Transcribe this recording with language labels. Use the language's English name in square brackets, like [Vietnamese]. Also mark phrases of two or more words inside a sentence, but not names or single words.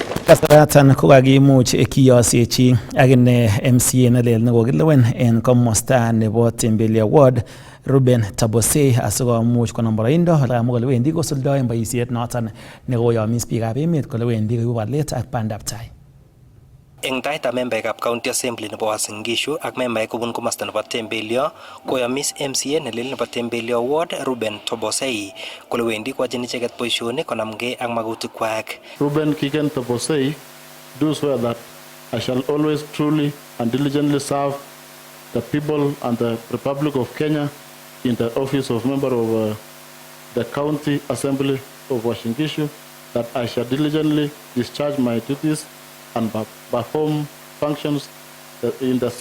[Kalenjin] Kasaratan kokakimuch kiyosechi akine MCA nelel nekokilewen en komosta nebo Tembelia Ward Ruben Tabosei asikomuch konam boroindo akamwa kole wendi kosuldoen boisiet noton nekoyomis biikab emet kole wendi koibu walet ak bandaptai. Eng taitab membaekab County Assembly nebo Uasin Gishu ak membaek kobun komosta nebo Tembelio koyomis MCA nelel nebo Tembelio Ward Ruben Tabosei kole wendi koyachin icheket boisionik konamgei ak magutikwak. [English] Ruben Kigen Tabosei do swear that I shall always truly and diligently serve the people and the Republic of Kenya in the office of member of the County Assembly of Uasin Gishu, that I shall diligently discharge my duties and perform functions in the